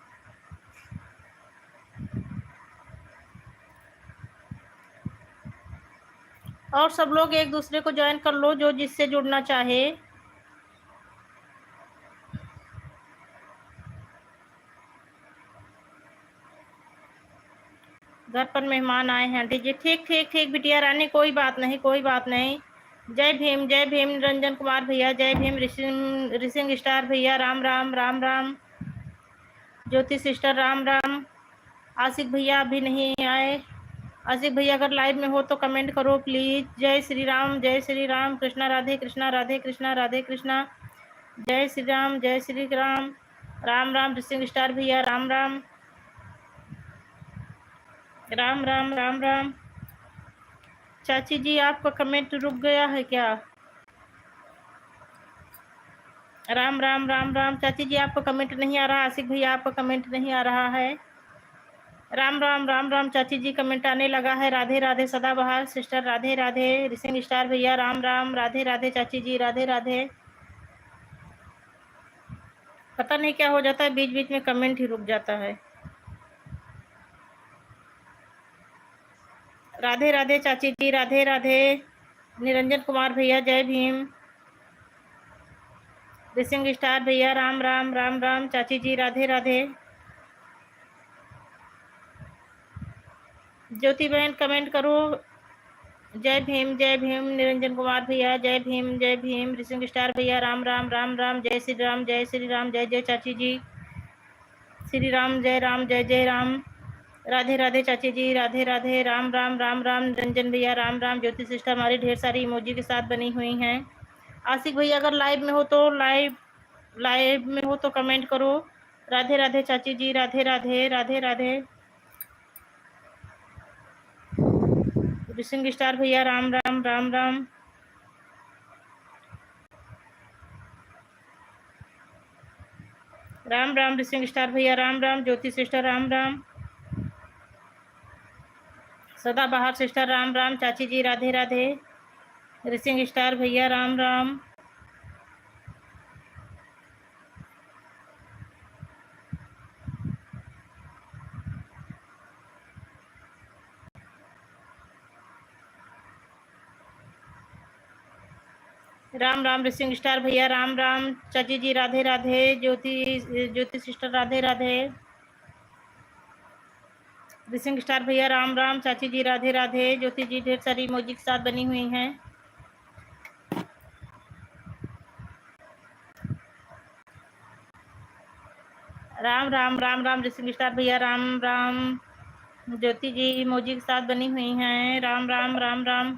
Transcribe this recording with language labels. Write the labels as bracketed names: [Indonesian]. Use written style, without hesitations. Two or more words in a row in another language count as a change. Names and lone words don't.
[Hindi] और सब लोग एक दूसरे को ज्वाइन कर लो, जो जिससे जुड़ना चाहे। घर पर मेहमान आए हैं आंटी जी। ठीक ठीक ठीक बिटिया रानी, कोई बात नहीं, कोई बात नहीं। जय भीम, जय भीम निरंजन कुमार भैया, जय भीम रिसिंग स्टार भैया, राम राम राम राम। ज्योति सिस्टर, राम राम। आशिक भैया अभी नहीं आए। आशिक भैया अगर लाइव में हो तो कमेंट करो प्लीज। जय श्री राम, जय श्री राम। कृष्णा राधे कृष्णा, राधे कृष्णा, राधे कृष्णा। जय श्री राम, जय श्री राम। राम राम रिसिंग स्टार भैया, राम राम राम राम राम राम। चाची जी आपका कमेंट रुक गया है क्या? राम राम राम राम। चाची जी आपका कमेंट नहीं आ रहा। आशिक भैया आपका कमेंट नहीं आ रहा है। राम राम राम राम चाची जी, कमेंट आने लगा है। राधे राधे सदाबहार सिस्टर, राधे राधे रिसिंग स्टार भैया, राम राम। राधे राधे चाची जी, राधे राधे। पता नहीं क्या हो जाता है, बीच बीच में कमेंट ही रुक जाता है। राधे राधे चाची जी, राधे राधे। निरंजन कुमार भैया, जय भीम। रिसिंग स्टार भैया, राम राम राम राम। चाची जी, राधे राधे। ज्योति बहन कमेंट करो। जय भीम, जय भीम निरंजन कुमार भैया, जय भीम, जय भीम रिसिंग स्टार भैया, राम राम राम राम। जय श्री राम, जय श्री राम, जय जय चाची जी। श्री राम, जय राम, जय जय राम। राधे राधे चाची जी, राधे राधे, राम राम राम राम। निरंजन भैया, राम राम। ज्योति सिस्टर हमारी ढेर सारी इमोजी के साथ बनी हुई हैं। आशिक भैया अगर लाइव में हो तो लाइव में हो तो कमेंट करो। राधे राधे चाची जी, राधे राधे, राधे राधे। रिसिंग स्टार भैया, राम राम राम राम। राम राम रिसिंग स्टार भैया, राम राम। ज्योति सिस्टर, राम राम। सदाबहार सिस्टर, राम राम। चाची जी, राधे राधे। रिसिंग स्टार भैया, राम राम। राम राम रिसिंग स्टार भैया, राम राम। चाची जी, राधे राधे। ज्योति सिस्टर, राधे राधे। रिसिंग स्टार भैया, राम राम। चाची जी, राधे राधे। ज्योति जी ढेर सारी इमोजी के साथ बनी हुई हैं। राम राम राम राम रिसिंग स्टार भैया, राम राम। ज्योति जी इमोजी के साथ बनी हुई हैं। राम राम राम राम।